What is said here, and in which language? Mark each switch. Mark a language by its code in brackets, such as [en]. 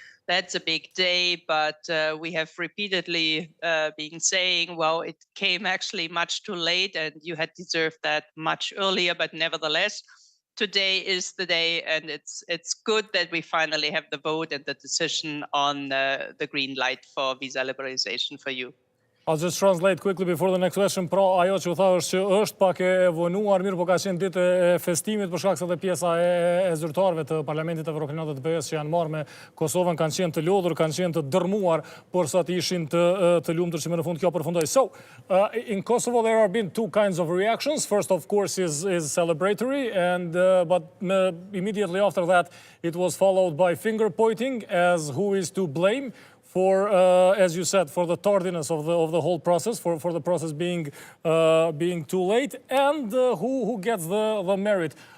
[en] That's a big day, but we have repeatedly been saying, well, it came actually much too late and you had deserved that much earlier, but nevertheless, today is the day, and it's good that we finally have the vote and the decision on the green light for visa liberalization for you. I'll just translate quickly before the next question. [sq] Pra, ajo që u tha është që është pak e vonuar, mirë po ka qenë ditë e festimit për shkak se dhe pjesa e zyrtarëve të Parlamentit Evropian të BE-s që janë marrë me Kosovën kanë qenë të lodhur, kanë qenë të dërmuar, por sa të ishin të lumtur që më në fund kjo përfundoi. [en] So, in Kosovo there have been two kinds of reactions. First, of course, is celebratory, and but immediately after that, it was followed by finger pointing as who is to blame for, as you said, for the tardiness of the whole process, for the process being too late, and who gets the merit.